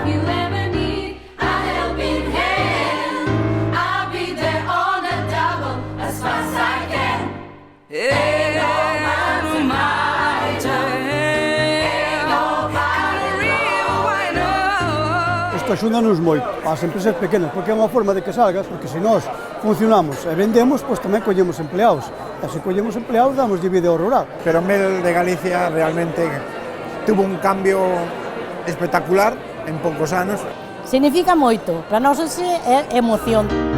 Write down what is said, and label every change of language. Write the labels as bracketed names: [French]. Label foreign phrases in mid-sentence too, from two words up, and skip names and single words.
[English] If you ever need a helping hand, I'll be there on the double as fast as I can. Ain't no mountain high, ain't no river wide. [Galician] Isto axúdanos moito ás empresas pequenas, porque é unha forma de que salgas, porque se nós funcionamos e vendemos, pois tamén collemos empleados. E se collemos empleados, damos de vida ao rural. Pero Mel de Galicia realmente tuvo un cambio espectacular en poucos anos. Significa moito, para nós é emoción.